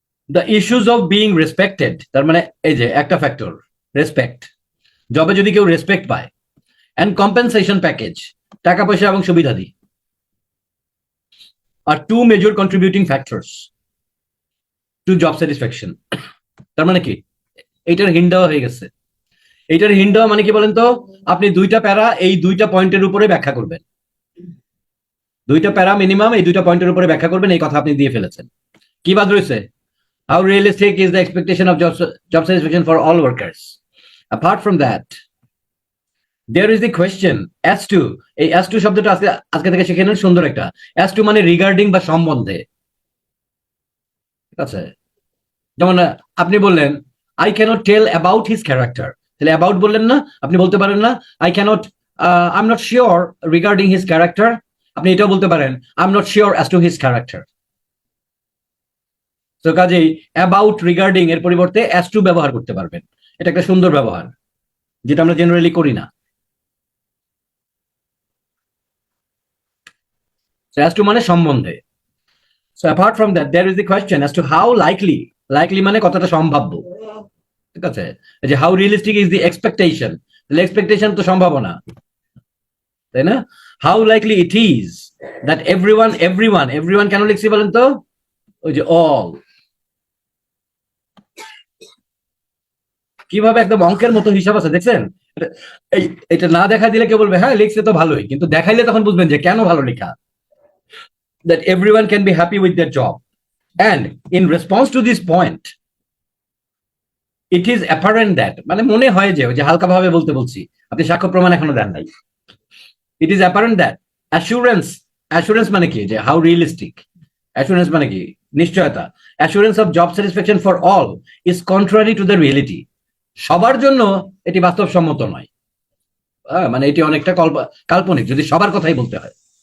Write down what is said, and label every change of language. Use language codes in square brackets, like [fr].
[en] the issues of being respected, [bn] তার মানে এই যে একটা [en] factor respect, [bn] জবে যদি কেউ [en] respect পায়, and compensation package, [bn] টাকা পয়সা এবং সুবিধাদি, [en] Are two major contributing factors to job satisfaction. [bn] তার মানে কি, এইটার হিন্ট দেওয়া হয়ে গেছে। এইটার হিন্ট দেওয়া মানে কি বলেন তো? আপনি দুইটা প্যারা এই দুইটা পয়েন্টের উপরে ব্যাখ্যা করবেন, দুইটা প্যারা মিনিমাম এই দুইটা পয়েন্টের উপরে ব্যাখ্যা করবেন, এই কথা আপনি দিয়ে ফেলেছেন। কি বাদ রয়েছে? [en] How realistic is the expectation of job satisfaction for all workers? Apart from that, there is the question as to, [bn] এই as to শব্দটা আজকে থেকে শিখে নেন, সুন্দর একটা। as to মানে রিগার্ডিং বা সম্বন্ধে, ঠিক আছে? যেমন আপনি বললেন [en] I cannot tell about his character, [bn] তাহলে অ্যাবাউট বললেন না, আপনি বলতে পারেন না [en] I cannot, I'm not sure regarding his character, [bn] আপনি এটাও বলতে পারেন [en] I'm not sure as to his character। [bn] তো কাজেই অ্যাবাউট রিগার্ডিং এর পরিবর্তে as to ব্যবহার করতে পারবেন, এটা একটা সুন্দর ব্যবহার যেটা আমরা জেনারেলি করি না। [en] So as to [bn] মানে সম্বন্ধে। [en] So apart from that, there is the question as to how likely, likely [bn] মানে কতটা সম্ভাব্য, ঠিক আছে? এই যে [en] how realistic is the expectation, [bn] তাহলে এক্সপেকটেশন তো সম্ভাবনা, তাই না? [en] How likely it is that everyone [bn] কেন লিখছি বলেন তো? ওই যে all, কিভাবে একদম অঙ্কের মতো হিসাব আছে দেখছেন? এটা না দেখা দিলে কেউ বলবে হ্যাঁ লিখছে তো ভালোই, কিন্তু দেখাইলে তখন বুঝবেন যে কেন ভালো লেখা। [en] That everyone can be happy with their job, and in response to this point, it is apparent that, [bn] মানে মনে হয় যে ওই যে হালকা ভাবে বলছি, আপনি সাক্ষ্য প্রমাণ এখনো দেন নাই। [en] It is apparent that assurance মানে কি, যে how realistic, assurance [bn] মানে কি নিশ্চয়তা, [en] assurance of job satisfaction for all is contrary to the reality, [bn] সবার জন্য এটি বাস্তবসম্মত নয়, মানে এটি অনেকটা কাল্পনিক যদি সবার কথাই বলতে হয়।